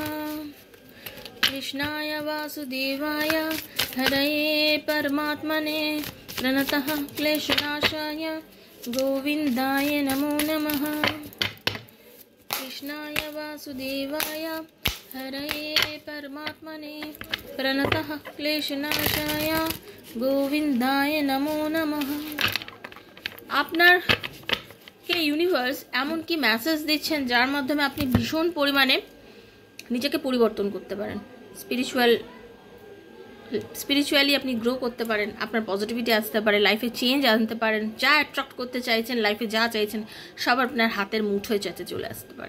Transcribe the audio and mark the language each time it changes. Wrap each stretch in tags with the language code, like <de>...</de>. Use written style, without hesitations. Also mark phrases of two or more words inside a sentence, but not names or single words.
<sa>कृष्णाय वासुदेवाय हरये परमात्मने प्रणतः क्लेशनाशाय गोविन्दाय नमो नमः। कृष्णाय वासुदेवाय हरये परमात्मने प्रणतः क्लेशनाशाय গোবিন্দায় নমো নমঃ।</sa> <bn>আপনাকে ইউনিভার্স এমন কি মেসেজ দিচ্ছেন যার মাধ্যমে আপনি ভীষণ পরিমাণে নিজেকে পরিবর্তন করতে পারেন,</bn> <en>spiritual spiritually</en> <bn>আপনি গ্রো করতে পারেন, আপনার পজিটিভিটি আসতে পারে, লাইফে চেঞ্জ আনতে পারেন, যা অ্যাট্রাক্ট করতে চাইছেন, লাইফে যা চাইছেন সব আপনার হাতের মুঠোয় যাতে চলে আসতে পারে।</bn>